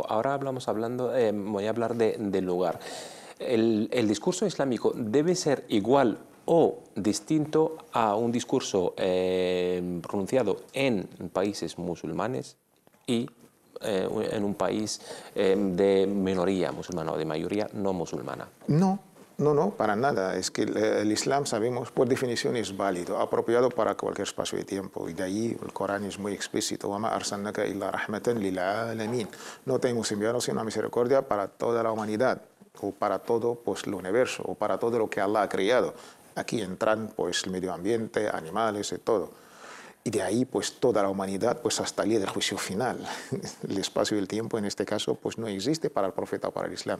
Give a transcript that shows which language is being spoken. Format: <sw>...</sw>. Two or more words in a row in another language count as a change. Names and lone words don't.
<es>Ahora voy a hablar del lugar. ¿El discurso islámico debe ser igual o distinto a un discurso pronunciado en países musulmanes y en un país de minoría musulmana o de mayoría no musulmana? No, para nada. Es que el Islam, sabemos, por definición es válido, apropiado para cualquier espacio de tiempo. Y de ahí el Corán es muy explícito.</es> <ar>وَمَا أَرْسَلْنَاكَ إِلَّا رَحْمَةً لِلْعَالَمِينَ.</ar> <es>No te hemos enviado sino una misericordia para toda la humanidad, o para todo pues, el universo, o para todo lo que Allah ha creado. Aquí entran pues, el medio ambiente, animales y todo. Y de ahí pues, toda la humanidad pues, hasta el día del juicio final. El espacio y el tiempo en este caso pues, no existe para el profeta o para el Islam.</es>